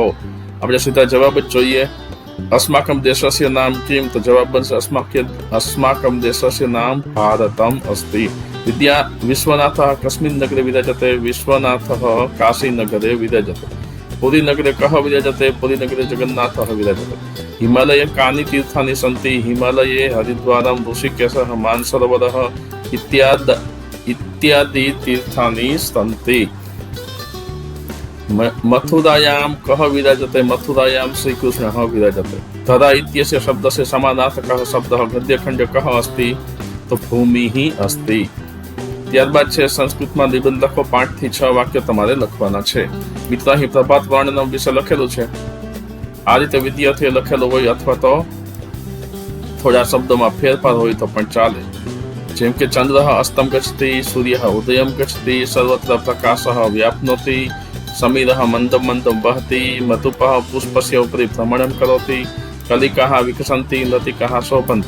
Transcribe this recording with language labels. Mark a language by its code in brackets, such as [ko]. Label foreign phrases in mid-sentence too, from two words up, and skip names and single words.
[gu] આપણે સીધા જવાબ જ જોઈએ. [sa] અસ્માકમ દેશસ્ય નામ કિમ? [gu] તો જવાબ બનશે [sa] અસ્માકમ દેશસ્ય નામ ભારતમ અસ્તિ. વિશ્વનાથઃ કસ્મિન નગરે વિરાજતે? વિશ્વનાથઃ કાશી નગરે વિરાજતે. પુરી નગરે કહ વિરાજતે? પુરી નગરે જગન્નાથઃ વિરાજતે. हिमालय कानि तीर्थानि सन्ति? हिमालये हरिद्वारं, ऋषिकेशः, मानसरोवरः इत्यादि तीर्थानि सन्ति. मथुरायां कः विराजते? मथुरायां श्री कृष्णः विराजते. धरा इत्यस्य शब्दस्य समानार्थकः शब्दः गद्यखण्डे कः अस्ति? तो भूमिः अस्ति. [gu] ત્યારબાદ છે સંસ્કૃતમાં નિબંધ લખો. 5 થી 6 વાક્ય તમારે લખવાના છે. મિત્રો, અહીં પ્રભાત વર્ણન વિશે લખેલું છે. આ રીતે વિદ્યાર્થીએ લખેલું હોય અથવા તો થોડા શબ્દોમાં ફેરફાર હોય તો પણ ચાલે. જેમ કે [sa] ચંદ્રઃ અસ્તમ ગચ્છતિ, સૂર્યઃ ઉદયમ ગચ્છતિ, સર્વત્ર પ્રકાશઃ વ્યાપ્નોતિ, સમીરઃ મંદમ મંદમ વહતિ, મધુપઃ પુષ્પસ્ય ઉપરી ભ્રમણમ કરોતિ, કલિકાઃ વિકસન્તિ, લતિકાઃ શોભન્તિ.